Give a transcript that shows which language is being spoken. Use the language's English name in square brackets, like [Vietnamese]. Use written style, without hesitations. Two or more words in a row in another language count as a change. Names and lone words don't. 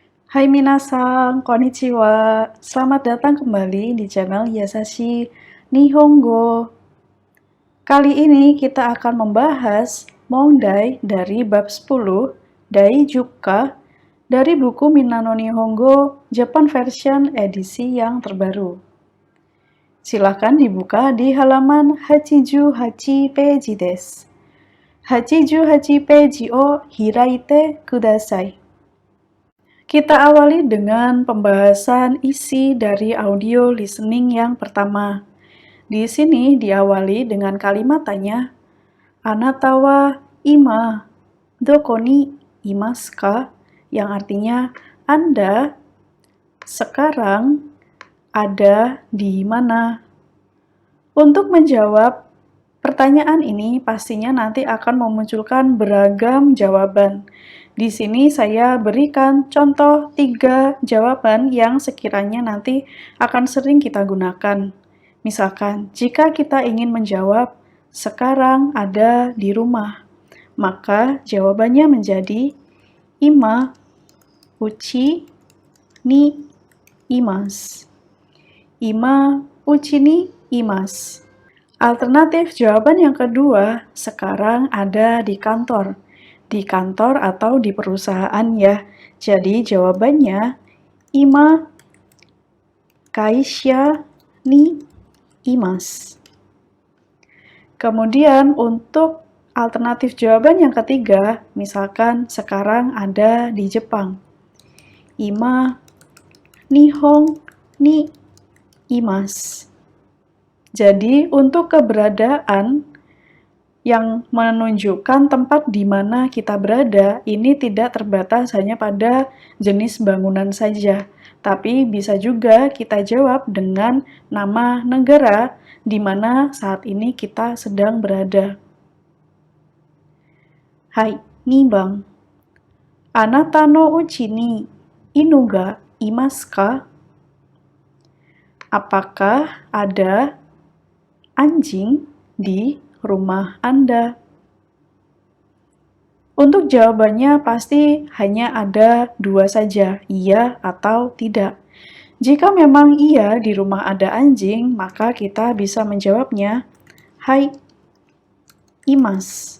[Japanese] Hai minasan, konnichiwa. [Indonesian] Selamat datang kembali di channel Yasashi Nihongo. Kali ini kita akan membahas Mondai dari bab 10, Daijuka, dari buku Minano Nihongo Japan Version edisi yang terbaru. Silakan dibuka di halaman 88 [Japanese] peji desu. 88 peji o hiraite kudasai. [Indonesian] Kita awali dengan pembahasan isi dari [English] audio listening [Indonesian] yang pertama. Di sini diawali dengan kalimat tanya, [Japanese] Anata wa ima doko ni imasu ka? [Indonesian] Yang artinya, Anda sekarang ada di mana? Untuk menjawab pertanyaan ini pastinya nanti akan memunculkan beragam jawaban. Di sini saya berikan contoh 3 jawaban yang sekiranya nanti akan sering kita gunakan. Misalkan, jika kita ingin menjawab, sekarang ada di rumah, maka jawabannya menjadi [Japanese] Ima uchi ni imasu. Ima uchi ni imasu. [Indonesian] Alternatif jawaban yang kedua, sekarang ada di kantor. Di kantor atau di perusahaan ya. Jadi jawabannya, [Japanese] Ima kaisha ni imasu. [Indonesian] Kemudian untuk alternatif jawaban yang ketiga, misalkan sekarang ada di Jepang. [Japanese] Ima nihon ni imasu. [Indonesian] Jadi untuk keberadaan yang menunjukkan tempat di mana kita berada, ini tidak terbatas hanya pada jenis bangunan saja, tapi bisa juga kita jawab dengan nama negara di mana saat ini kita sedang berada. [Japanese] Hai, nibang. Anata no uchi ni inu ga imasu ka? [Indonesian] Apakah ada anjing di rumah Anda? Untuk jawabannya pasti hanya ada 2 saja, iya atau tidak. Jika memang iya di rumah ada anjing, maka kita bisa menjawabnya, [Japanese] Hai, imasu.